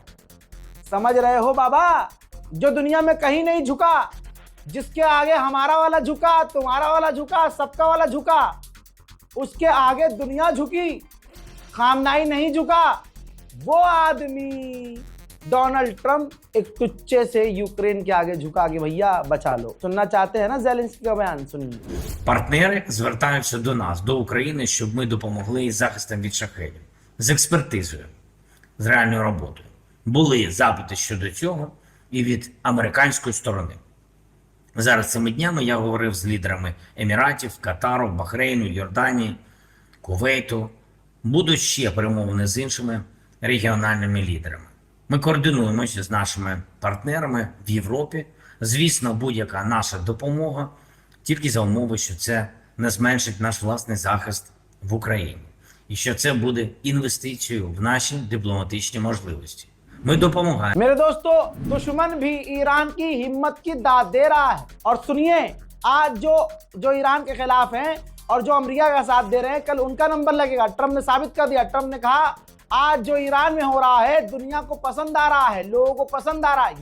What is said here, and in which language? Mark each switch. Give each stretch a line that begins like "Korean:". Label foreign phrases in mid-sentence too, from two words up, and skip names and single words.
Hindi: समझ रहे हो बाबा, जो दुनिया में कहीं नहीं झुका, जिसके आगे हमारा वाला झुका, तुम्हारा वाला झुका, सबका वाला झुका, उसके आगे दुनिया झुकी, खामनाई नहीं झुका। वो आदमी डोनाल्ड ट्रंप एक टुच्चे से यूक्रेन के आगे झुका कि भैया बचा लो। सुनना चाहते हैं ना ज़ेलेंस्की का बयान? सुनिए।
Ukrainian: Партнери звертаються до нас, до України, щоб ми допомогли із захистом від шахедів, з експертизою, з реальною роботою. Були запити щодо цього і від американської сторони. Зараз цими днями я говорив з лідерами Еміратів, Катару, Бахрейну, Йорданії, Кувейту. Будуть ще перемовини з іншими регіональними лідерами. Ми координуємося з нашими партнерами в Європі. Звісно, будь-яка наша допомога тільки за умови, що це не зменшить наш власний захист в Україні. І що це буде інвестицією в наші дипломатичні можливості. Мы допомагаем।
Hindi: मेरे दोस्तों, दुश्मन भी ईरान की हिम्मत की दाद दे रहा है। और सुनिए, आज जो ईरान के खिलाफ हैं और जो अमेरिका का साथ दे रहे हैं, कल उनका नंबर लगेगा। ट्रंप ने साबित कर दिया। ट्रंप ने कहा आज जो ईरान में हो रहा है दुनिया को पसंद आ रहा है, लोगों को पसंद आ रहा है।